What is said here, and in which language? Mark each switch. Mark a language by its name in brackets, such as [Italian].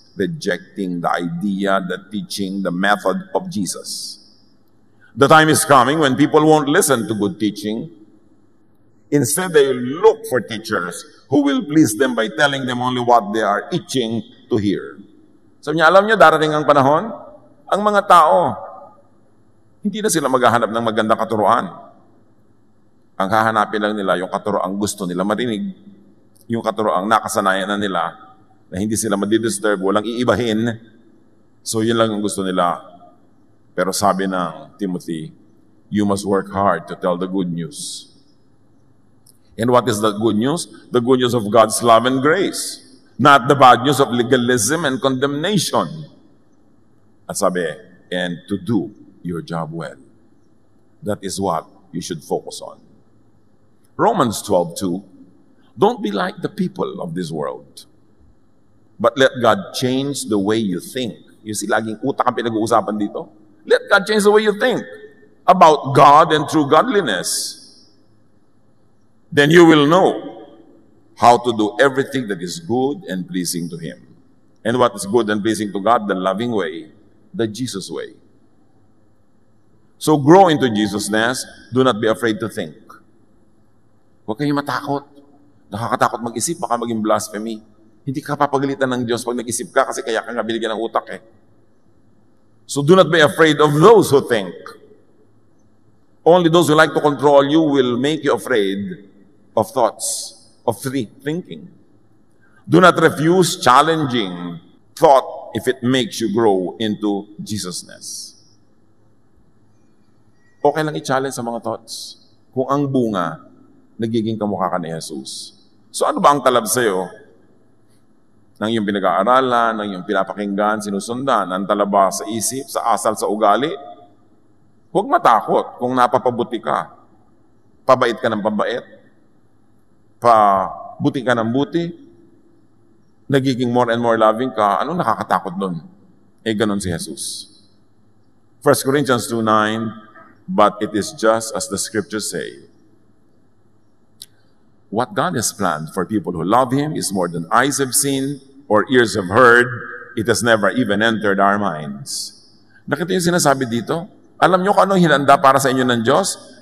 [English] Rejecting the idea, the teaching, the method of Jesus. The time is coming when people won't listen to good teaching. Instead, they look for teachers who will please them by telling them only what they are itching to hear. [Filipino] Sabi niya, alam niyo, darating ang panahon, ang mga tao, hindi na sila maghahanap ng magandang katuruan. Ang hahanapin lang nila yung katuroang gusto nila marinig, yung katuroang nakasanayan na nila, na hindi sila madidisturb, walang iibahin. So yun lang ang gusto nila. Pero sabi ng Timothy, [English] you must work hard to tell the good news. And what is the good news? The good news of God's love and grace. Not the bad news of legalism and condemnation. [Filipino] At sabi, [English] and to do your job well. That is what you should focus on. Romans 12:2, don't be like the people of this world. But let God change the way you think. [Filipino] You see, laging utak ang pinag-uusapan dito. [English] Let God change the way you think about God and true godliness. Then you will know how to do everything that is good and pleasing to Him. And what is good and pleasing to God? The loving way, the Jesus way. So grow into Jesusness. Do not be afraid to think. [Filipino] Huwag kayong matakot. Nakakatakot mag-isip, baka maging blasphemy. Hindi ka papagalitan ng Diyos pag nag-isip ka kasi kaya ka nga binigyan ng utak eh. [English] So do not be afraid of those who think. Only those who like to control you will make you afraid of thoughts, of thinking. Do not refuse challenging thought if it makes you grow into Jesusness. [Filipino] Okay lang i-challenge sa mga thoughts kung ang bunga nagiging kamukha ka ni Jesus. So ano ba ang talab sa'yo? Nang iyong pinag-aaralan, nang iyong pinapakinggan, sinusundan, ang talaba sa isip, sa asal, sa ugali. Huwag matakot kung napapabuti ka. Pabait ka ng pabait. Pabuti ka ng buti. Nagiging [English] more and more loving [Filipino] ka. Anong nakakatakot doon? Eh, ganun si Jesus. [English] 1 Corinthians 2:9, but it is just as the scriptures say. What God has planned for people who love Him is more than eyes have seen or ears have heard. It has never even entered our minds. [Filipino] Nakita yung sinasabi dito? Alam nyo kung anong hinanda para sa inyo ng Diyos?